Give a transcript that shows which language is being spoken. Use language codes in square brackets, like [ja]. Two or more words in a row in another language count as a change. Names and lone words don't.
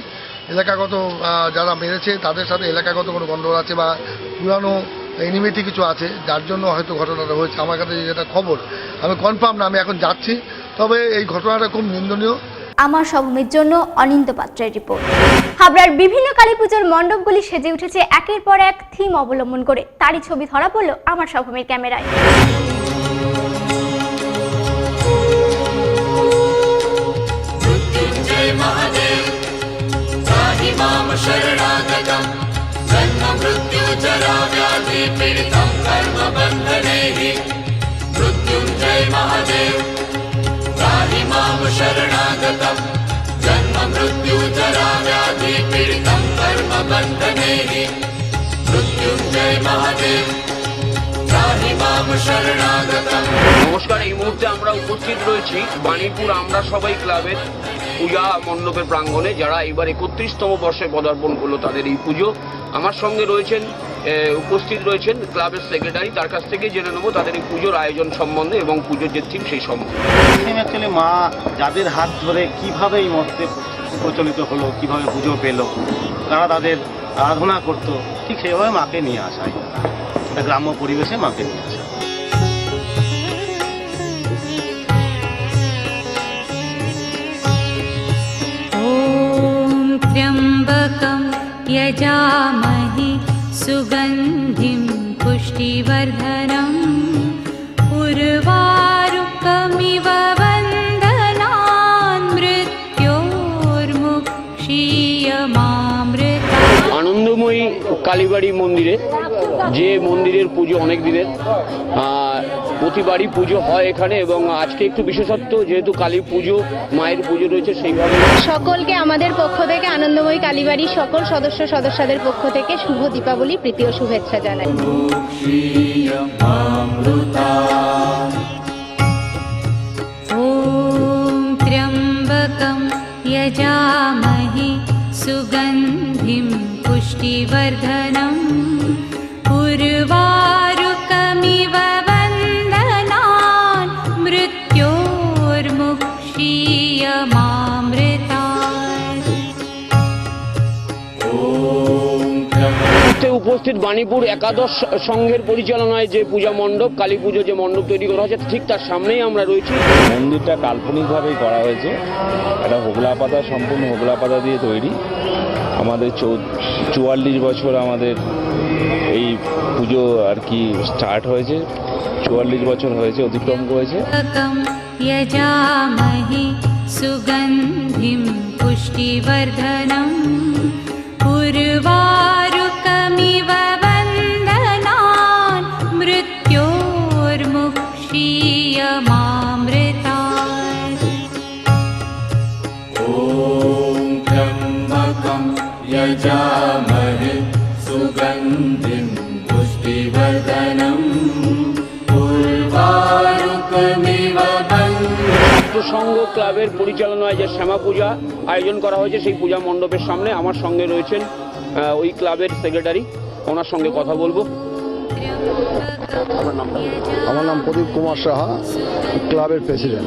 [bn] এলাকাগত যারা মেরেছে তাদের সাথে এলাকাগত কোনো গন্ডগোল আছে বা পুরানো এনিমিটি কিছু আছে, যার জন্য হয়তো ঘটনাটা হয়েছে। আমার কাছে যেটা খবর, আমি কনফার্ম না, আমি এখন যাচ্ছি। তবে এই ঘটনাটা খুব নিন্দনীয়। আমার সভূমির জন্য অনিন্দ পাত্রের রিপোর্ট। হাবড়ার বিভিন্ন কালীপুজোর মণ্ডপগুলি সেজে উঠেছে একের পর এক থিম অবলম্বন করে। তারই ছবি ধরা পড়ল আমার সভূমির ক্যামেরায়। [sa] महादेव त्राहि मां शरणागतं जन्म मृत्यु जरा व्याधि पीडितं कर्मबन्धनैः मृत्युञ्जय महादेव त्राहि मां शरणागतं जन्म मृत्यु जरा व्याधि पीडितं कर्मबन्धनैः मृत्युञ्जय महादेव त्राहि मां शरणागतं। [bn] নমস্কার, এই মুহূর্তে আমরা উপস্থিত রয়েছি বাণীপুর আমরা সবাই ক্লাবের পূজা মণ্ডপের প্রাঙ্গণে, যারা এবার 31তম বর্ষে পদার্পণ করলো তাদের এই পুজো। আমার সঙ্গে উপস্থিত রয়েছেন ক্লাবের সেক্রেটারি, তার কাছ থেকে জেনে নেবো তাদের এই পুজোর আয়োজন সম্বন্ধে এবং পুজোর যে থিম সেই সম্বন্ধে। অ্যাকচুয়ালি মা যাদের হাত ধরে কিভাবে এই মতে প্রচলিত হলো, কিভাবে পুজো পেল, তারা তাদের আরাধনা করতো, ঠিক সেইভাবে মাকে নিয়ে আসা, একটা গ্রাম্য পরিবেশে মাকে নিয়ে আসা। [sa] त्र्यम्बकं यजामहे सुगन्धिं पुष्टिवर्धनम् उर्वारुकमिव वन्दनान् मृत्योर्मुक्षीयमामृता। [bn] আনন্দময়ী কালীবাড়ি মন্দিরে, যে মন্দিরের পুজো অনেক দিনের, প্রতিবারই পুজো হয় এখানে, এবং আজকে একটু বিশেষত্ব, যেহেতু কালী পুজো, মায়ের পুজো রয়েছে, সেইভাবে সকলকে আমাদের পক্ষ থেকে, আনন্দময়ী কালীবাড়ির সকল সদস্যদের পক্ষ থেকে শুভ দীপাবলি প্রীতি ও শুভেচ্ছা জানাই। [sa] ওম ত্র্যম্বকম यजामहे सुगन्धिं पुष्टिवर्धनम् उर्वारुकमिव वन्दनान् मृत्योर्मुक्षीयमामृतात्। [bn] উপস্থিত বাণীপুর একাদশ সংঘের পরিচালনায় যে পূজা মণ্ডপ, কালী পুজো যে মণ্ডপ তৈরি করা হয়েছে, ঠিক তার সামনেই আমরা রয়েছি। মন্দিরটা কাল্পনিকভাবেই করা হয়েছে, একটা হোগলা পাতা, সম্পূর্ণ হোগলা পাতা দিয়ে তৈরি। আমাদের 44 বছর আমাদের এই পুজো আর কি স্টার্ট হয়েছে, 44 বছর হয়েছে, অতিক্রম করেছে। [sa] यजामहे सुगन्धिं पुष्टिवर्धनम् उर्वारुकमिव वन्दनान् मृत्योर्मुक्षीयमामृतात्। ॐ त्र्यम्बकं यजामहे सुगन्धिं पुष्टिवर्धनम् उर्वारुकमिव [bn] সংঘ ক্লাবের পরিচালনায় যে শ্যামা পূজা আয়োজন করা হয়েছে, সেই পূজা মণ্ডপের সামনে আমার সঙ্গে রয়েছেন ওই ক্লাবের সেক্রেটারি, ওনার সঙ্গে কথা বলবো। আমার নাম প্রদীপ কুমার সাহা, ক্লাবের প্রেসিডেন্ট।